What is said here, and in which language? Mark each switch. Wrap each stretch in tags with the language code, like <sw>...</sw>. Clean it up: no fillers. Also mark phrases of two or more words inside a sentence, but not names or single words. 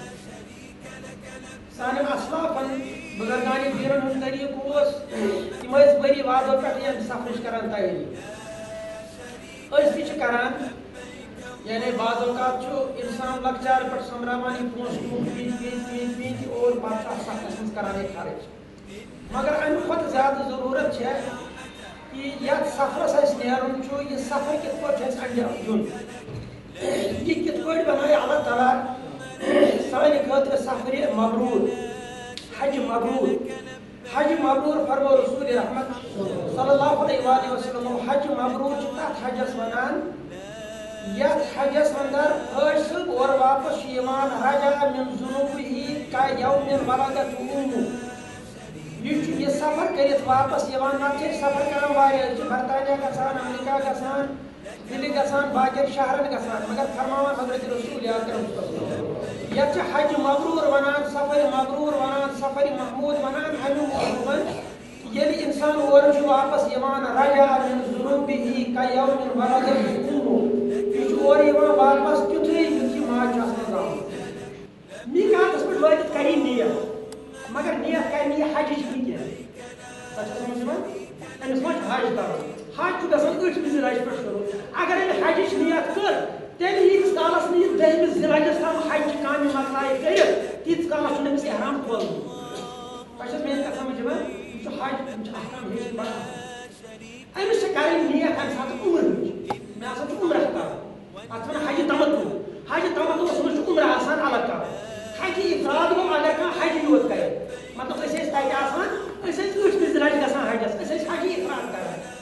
<ks>سانٮ۪ن اسلافن بزرگانِ دیٖنن ہُنٛد طریٖقہٕ اوس تِم ٲسۍ ؤری وادو پٮ۪ٹھ ییٚمہِ سفرٕچ کران تیٲری أسۍ تہِ چھِ کران یعنی بعض اوقات چھُ اِنسان لۄکچار پٮ۪ٹھ سۄمبراوان یہِ پونٛسہٕ پیٖنتہِ اور پتہٕ چھُ اَتھ سفرس منٛز کران یہِ خرٕچ مگر اَمہِ کھۄتہٕ زیادٕ ضروٗرت چھےٚ کہِ یتھ سفرس اَسہِ نیرُن چھُ یہِ سفر کِتھ پٲٹھۍ چھُ اَسہِ انجام دیُن یہِ کِتھ پٲٹھۍ بنایہِ اللہ تعالیٰ سانہِ خٲطرٕ سفرِ مبروٗر حج مبروٗر فرمو رسول رحمت</ks> <ar>صلی اللہ علیہ وآلہ وسلم</ar> <ks>حج مبروٗر چھِ تتھ حجس ونان یتھ حجس اندر حٲجۍ صٲب اورٕ واپس چھُ یِوان</ks> <ar>رجع من ذنوبه کایوم ولدت امه</ar> <ks>یہِ چھُ یہِ سفر کٔرِتھ واپس یِوان نتہٕ چھِ أسۍ سفر کران واریاہ أسۍ چھِ برطانیہ گژھان امریکہ گژھان دِلہِ گژھان باقین شہرن گژھان مگر فرماوان حضرت رسول اکرم یتھ چھِ حج مبروٗر ونان سفر مبروٗر ونان سفر محموٗد ونان امیُک مطلب ییٚلہِ اِنسان اورٕ چھُ واپس یِوان</ks> <ar>رجع من ذنوبه کایوم ولدت امه</ar> <ks>یہِ چھُ اورٕ یِوان واپس تیُتھُے یُتھ یہِ ماجہِ چھُ آسان زامُت میٖقاتس پٮ۪ٹھ وٲتِتھ کرِ نیت مگر نیت کرِ نہٕ یہِ حجٕچ کینٛہہ تۄہہِ چھا سمجھ یِوان أمِس ما چھُ حج کرُن حج چھُ گژھان ٲٹھمہِ ذی الحجہِ پٮ۪ٹھ شروٗع اگر أمۍ حجٕچ نیت کٔر تیٚلہِ ییٖتِس کالس نہٕ یہِ دٔہمہِ ذی الحجس تام حجچہِ کامہِ مۄکلایہِ کٔرِتھ تیٖتِس کالس چھُنہٕ أمِس احرام کھولُن تۄہہِ چھا میٲنۍ کتھ سمجھ یِوان یہِ چھُ حج أمِس چھِ احرام ہیٚچھِنۍ بڑا أمِس چھِ کرٕنۍ نیت امہِ ساتہٕ عُمرٕچ مےٚ ہسا چھُ عُمرہ کرُن اتھ وَنان حجہِ تمتُع منٛز چھُ عُمرہ آسان الگ کرُن حجہِ افراد گوٚو اگر کانٛہہ حجہِ یوت کرِ مطلب أسۍ ٲسۍ تتہِ آسان أسۍ ٲسۍ ٲٹھمہِ ذی الحجہِ گژھان حجس أسۍ ٲسۍ حجہِ افراد کران</ks>